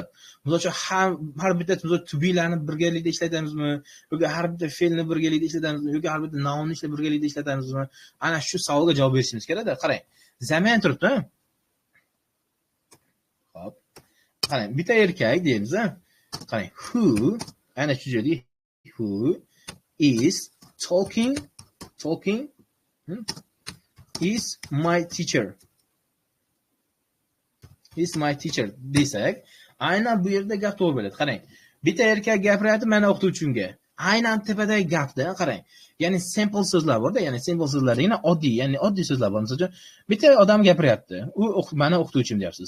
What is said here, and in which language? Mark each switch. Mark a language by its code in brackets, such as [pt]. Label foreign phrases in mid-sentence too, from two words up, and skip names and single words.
[uz] Misol har bitta [en] to be'larni [uz] birgalikda ishlatamizmi? Yoki har bitta fe'lni birgalikda ishlatamizmi? Yoki har bitta nounni birgalikda ishlatamizmi? Ana shu savolga javob berishimiz kerak-da. Qarang. Zaman turibdi. Xo'p. Qarang, bitta erkak deymiz, ha? [en] Qarang, who [uz] ana shu joyda [en] who is talking is my teacher. Is my teacher [uz] desak, aynan bu yerda gap to'g'ri bo'ladi. Qarang, Bitta erkak gapiryapti meni o'qituvchimga. Aynan tepadagi gapda qarang. Ya'ni simple so'zlar bor-da, ya'ni simple so'zlar degani oddiy, ya'ni oddiy so'zlar bor. Masalan, bitta odam gapiryapti. U meni o'qituvchim deyapsiz.